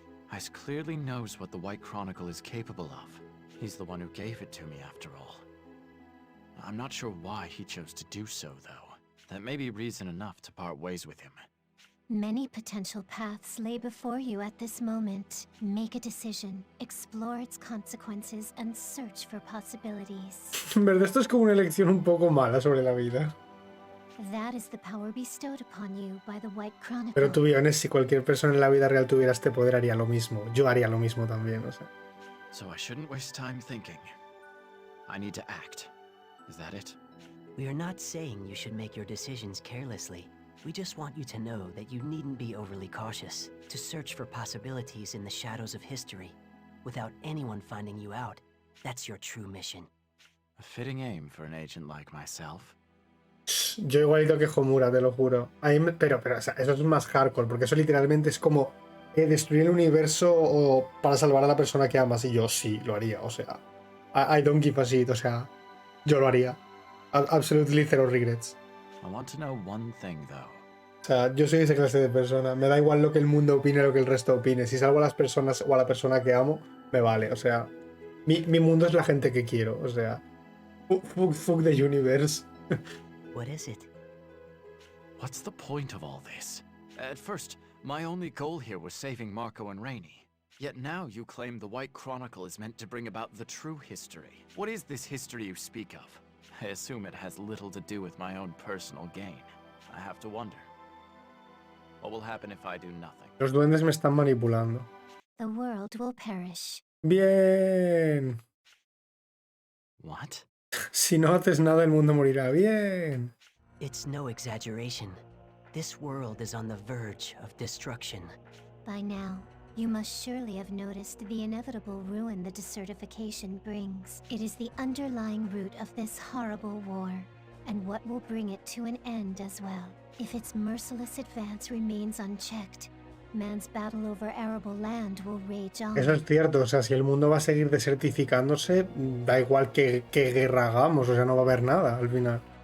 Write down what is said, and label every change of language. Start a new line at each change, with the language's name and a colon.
English: Ice clearly knows what the White Chronicle is capable of. He's the one who gave it to me, after all. I'm not sure why he chose to do so, though. That may be reason enough to part ways with him. Many potential paths lay before you at this moment. Make a decision, explore its consequences, and search for possibilities.
Spanish: En verdad esto es como una elección un poco mala sobre la vida.
English: That is the power bestowed upon you by the White Chronicle.
Spanish: Pero
English: to be honest,
Spanish: si cualquier persona en la vida real tuviera este poder haría lo mismo. Yo haría lo mismo también, o sea.
English: So I shouldn't waste time thinking. I need to act. Is that it? We are not saying you should make your decisions carelessly. We just want you to know that you needn't be overly cautious, to search for possibilities in the shadows of history, without anyone finding you out. That's your true mission. A fitting aim for an agent like myself.
Spanish: Yo igualito que Homura, te lo juro. Pero o sea, eso es más hardcore, porque eso literalmente es como destruir el universo o para salvar a la persona que amas. Y yo sí, lo haría, o sea.
English: I don't give a shit,
Spanish: o sea. Yo lo haría.
English: Absolutely zero regrets. I want to know one thing, though.
Spanish: O sea, yo soy esa clase de persona. Me da igual lo que el mundo opine, lo que el resto opine. Si salvo a las personas o a la persona que amo, me vale. O sea, mi mundo es la gente que quiero. O sea,
English: fuck the universe. What is it? What's the point of all this? At first, my only goal here was saving Marco and Rainey. Yet now you claim the White Chronicle is meant to bring about the true history. What is this history you speak of? I assume it has little to do with my own personal gain. I have to wonder. What will happen if I do nothing?
Spanish: Los duendes me están manipulando.
English: The world will perish.
Spanish: Bien.
English: What?
Spanish: Si no haces nada, el mundo morirá. Bien.
English: It's no exaggeration. This world is on the verge of destruction. By now, you must surely have noticed the inevitable ruin the desertification brings. It is the underlying root of this horrible war, and what will bring it to an end as well. If its merciless advance remains unchecked, man's battle over arable land will rage on.
Spanish: Eso es cierto, o sea, si el mundo va a seguir desertificándose, da igual que guerra hagamos, o sea, no va a haber nada al final.